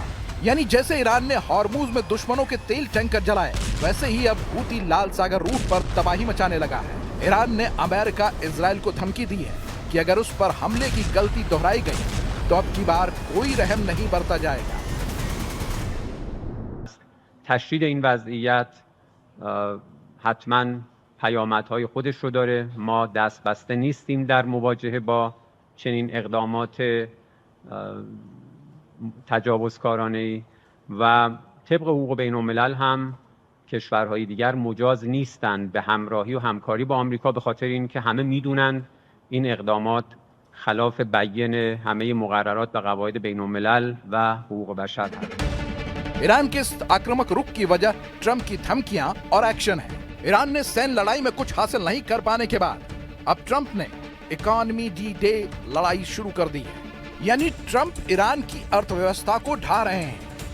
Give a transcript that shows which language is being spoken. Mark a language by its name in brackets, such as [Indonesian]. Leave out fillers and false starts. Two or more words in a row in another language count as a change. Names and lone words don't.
[Hindi] यानी जैसे ईरान ने हॉर्मुज में दुश्मनों के तेल टैंकर जलाए, वैसे ही अब हूती लाल सागर रूट पर तबाही मचाने लगा है। ईरान ने अमेरिका, इजराइल को धमकी दी है कि अगर उस पर हमले की गलती दोहराई गई तो अब की बार कोई रहम नहीं बरता जाएगा। [Persian] تشدید این وضعیت حتما پیامدهای خودش رو داره. ما دست بسته نیستیم در مواجهه با چنین اقدامات تجاوزکارانه‌ای و طبق حقوق بین‌الملل هم کشورهای دیگر مجاز نیستند به همراهی و همکاری با آمریکا، به خاطر اینکه همه میدونن این اقدامات خلاف بیان همه مقررات و قواعد بین‌الملل و حقوق بشر هست. [Hindi] ईरान के इस आक्रामक रुख की वजह ट्रंप की धमकियां और एक्शन है। ईरान ने सैन्य लड़ाई में कुछ हासिल नहीं कर पाने के बाद अब ट्रंप ने [English] economy D-Day [Hindi] लड़ाई शुरू कर दी है। यानी ट्रंप ईरान की अर्थव्यवस्था को ढा रहे हैं।